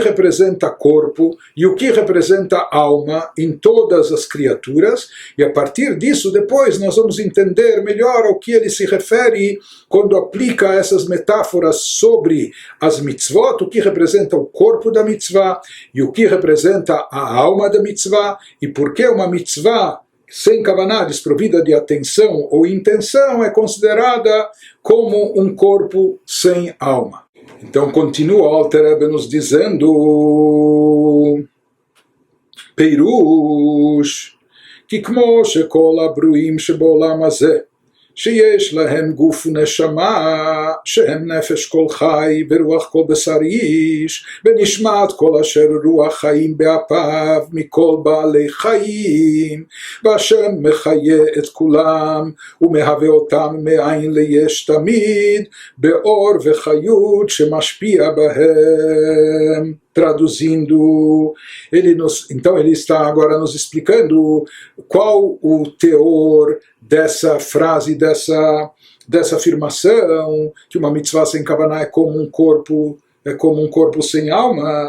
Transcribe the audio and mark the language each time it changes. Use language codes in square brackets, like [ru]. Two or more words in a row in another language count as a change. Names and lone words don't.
[pt] representa corpo e o que representa alma em todas as criaturas, e a partir disso, depois, nós vamos entender melhor ao que ele se refere quando aplica essas metáforas sobre as mitzvot, o que representa o corpo da mitzvah e o que representa a alma da mitzvah, e por que uma mitzvah sem kavaná, desprovida de atenção ou intenção, é considerada como um corpo sem alma. Então continua o Alter Rebbe nos dizendo, [he] Peirush, כי כמו שכל הברואים שבעולם הזה, שיש להם גוף ונשמה, שהם נפש כל חי ורוח כל בשר איש, ונשמת כל אשר רוח חיים באפיו מכל בעלי חיים, והשם מחיה את כולם, ומהווה אותם מאין ליש תמיד, באור וחיות שמשפיע בהם. [pt] Traduzindo, então ele está agora nos explicando qual o teor dessa frase, dessa afirmação, que uma mitzvah sem kavaná é como um corpo sem alma.